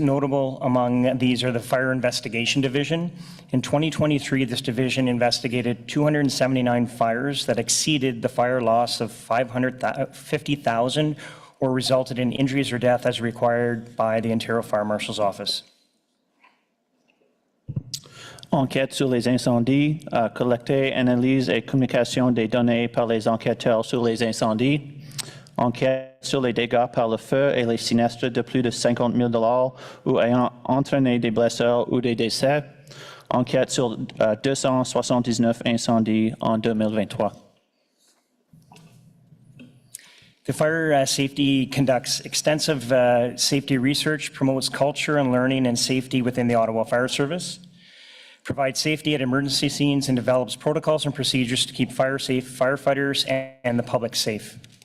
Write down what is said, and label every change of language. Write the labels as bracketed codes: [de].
[en] Notable among these are the Fire Investigation Division. In 2023, this division investigated 279 fires that exceeded the fire loss of 550,000 or resulted in injuries or death as required by the Ontario Fire Marshal's Office. [fr] Enquête sur les incendies, collecter, analyse et communication des données par les enquêteurs sur les incendies. Enquête sur les dégâts par le feu et les sinistres de plus de 50 000 $ ou ayant entraîné des blessures ou des décès. Enquête sur 279 incendies en 2023. [en] The Fire Safety conducts extensive safety research, promotes culture and learning and safety within the Ottawa Fire Service, provides safety at emergency scenes, and develops protocols and procedures to keep fire safe, firefighters and the public safe.